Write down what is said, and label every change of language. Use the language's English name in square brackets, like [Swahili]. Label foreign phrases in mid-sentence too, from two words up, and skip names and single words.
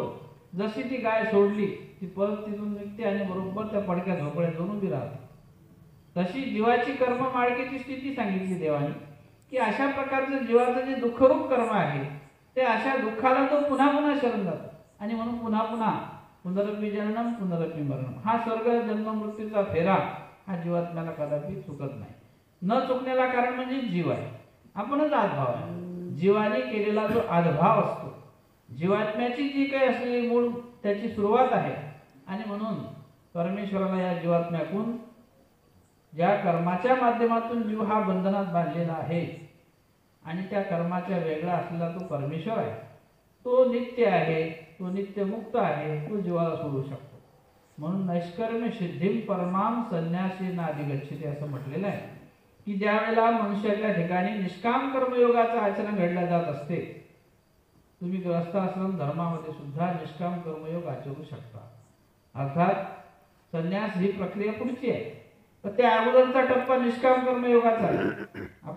[Marathi] जशी ती गाय सोडली ती परत तिथून निघते आणि बरोबर त्या पडक्या झोपड्यात जाऊन उभी राहते. तशी जीवाची कर्म माळकेची स्थिती सांगितली देवाने, की अशा प्रकारचं जीवाचं जे दुःखरूप कर्म आहे ते अशा दुःखाला तो पुन्हा पुन्हा शरण जातो. आणि म्हणून पुन्हा पुन्हा [Sanskrit] पुनरपी जननम पुनरपी मरणम, [Marathi] हा स्वर्ग जन्म मृत्यूचा फेरा हा जीवात्म्याला कदापि चुकत नाही. न चुकण्याला कारण म्हणजे जीव आहे, आपणच आदभाव आहे. जीवाने केलेला जो आदभाव असतो, जीवात्म्याची जी काही असलेली मूळ त्याची सुरुवात आहे. आणि म्हणून परमेश्वराला या जीवात्म्याकून ज्या कर्माच्या माध्यमातून जीव हा बंधनात बांधलेला आहे आणि त्या कर्माच्या वेगळा असलेला तो परमेश्वर आहे, तो नित्य आहे, तो नित्य मुक्त आहे, तो जीवाला सोडू शकतो. म्हणून [Sanskrit] नैष्कर्म्य सिद्धिम परमाम संन्यासी नाधिगच्छते [Marathi] असं म्हटलेलं आहे की ज्या वेळेला मनुष्याच्या ठिकाणी निष्काम कर्मयोगाचं आचरण घडलं जात असते, तुम्ही गृहस्थाश्रम धर्मामध्ये सुद्धा निष्काम कर्मयोग आचरू शकता. अर्थात संन्यास ही प्रक्रिया पुढची आहे, पण त्या अगोदरचा टप्पा निष्काम कर्मयोगाचा आहे.